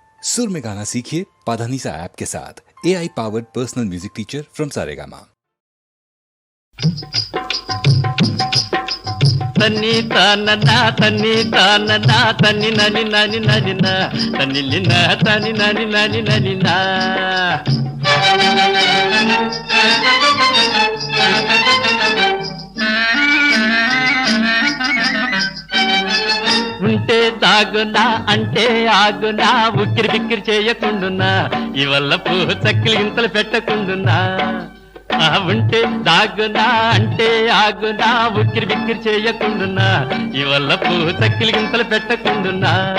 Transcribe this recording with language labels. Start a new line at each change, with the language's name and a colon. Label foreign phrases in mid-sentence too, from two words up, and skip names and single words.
Hindi: सुर में गाना सीखिए पाधानीसा ऐप के साथ।
English: AI powered personal music teacher from
Hindi: सारेगामा। तन्नी तानना तन्नी तानना तन्नी ननी ननी ननी ना तन्नी लिना तन्नी ननी ननी ननी ना
Telugu: ఉంటే దాగునా అంటే ఆగునా ఉక్కిరి బిక్కిరి చేయకుండునా ఇవల్ల పూ చక్కిలి గింతలు పెట్టకుండునా ఉంటే దాగునా అంటే ఆగునా ఉక్కిరి బిక్కిరి చేయకుండునా ఇవల్ల పూ చక్కిలి గింతలు పెట్టకుండునా